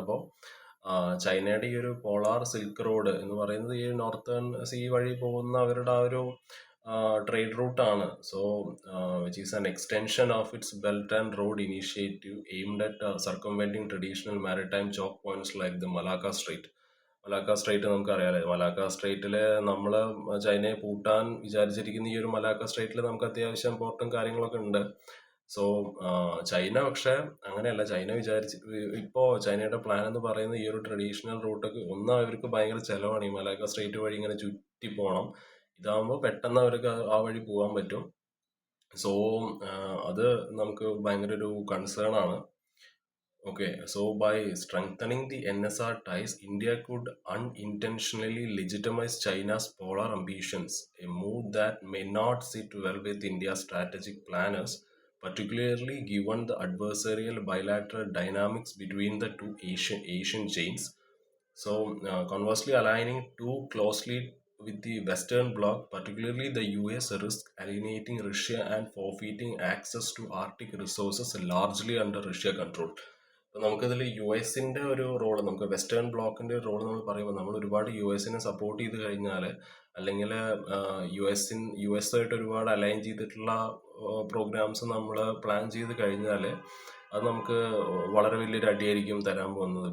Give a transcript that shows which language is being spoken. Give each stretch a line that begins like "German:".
Malayalam: അപ്പോൾ ചൈനയുടെ ഈ ഒരു പോളാർ സിൽക്ക് റോഡ് എന്ന് പറയുന്നത് ഈ നോർത്തേൺ സീ വഴി പോകുന്ന അവരുടെ ആ ഒരു
English: trade route ആണ്. So which is an extension of its Belt and Road Initiative aimed at circumventing traditional maritime choke points like the Malacca Strait.
Malayalam: Malacca straight നമുക്കറിയാലോ. മലാക്ക സ്ട്രൈറ്റിൽ നമ്മൾ ചൈനയെ പൂട്ടാൻ വിചാരിച്ചിരിക്കുന്ന ഈ ഒരു മലാക്ക സ്ട്രൈറ്റിൽ നമുക്ക് അത്യാവശ്യം പോർട്ടും കാര്യങ്ങളൊക്കെ ഉണ്ട്. സോ ചൈന പക്ഷെ അങ്ങനെയല്ല. ചൈന ഇപ്പോൾ ചൈനയുടെ പ്ലാൻ എന്ന് പറയുന്നത് ഈ ഒരു ട്രഡീഷണൽ റൂട്ടൊക്കെ അവർക്ക് ഭയങ്കര ചിലവാണ്. ഈ മലാക്ക സ്ട്രൈറ്റ് വഴി ഇങ്ങനെ ചുറ്റി പോകണം. ഇതാകുമ്പോൾ പെട്ടെന്ന് അവർക്ക് ആ വഴി പോകാൻ പറ്റും. സോ അത് നമുക്ക് ഭയങ്കര ഒരു കൺസേൺ ആണ്.
English: Okay, so by strengthening the NSR ties, India could unintentionally legitimize China's polar ambitions, a move that may not sit well with India's strategic planners, particularly given the adversarial bilateral dynamics between the two Asian chains. So, conversely, aligning too closely with the Western Bloc, particularly the US, risks alienating Russia and forfeiting access to Arctic resources largely under Russia control.
Malayalam: അപ്പോൾ നമുക്കിതിൽ U എസിൻ്റെ ഒരു role, നമുക്ക് western ബ്ലോക്കിൻ്റെ ഒരു role നമ്മൾ പറയുമ്പോൾ നമ്മൾ ഒരുപാട് യു എസിനെ സപ്പോർട്ട് ചെയ്ത് കഴിഞ്ഞാൽ, അല്ലെങ്കിൽ യു എസുമായിട്ട് ഒരുപാട് അലൈൻ ചെയ്തിട്ടുള്ള പ്രോഗ്രാംസ് നമ്മൾ പ്ലാൻ ചെയ്ത് കഴിഞ്ഞാൽ അത് നമുക്ക് വളരെ വലിയൊരു അടിയായിരിക്കും തരാൻ പോകുന്നത്.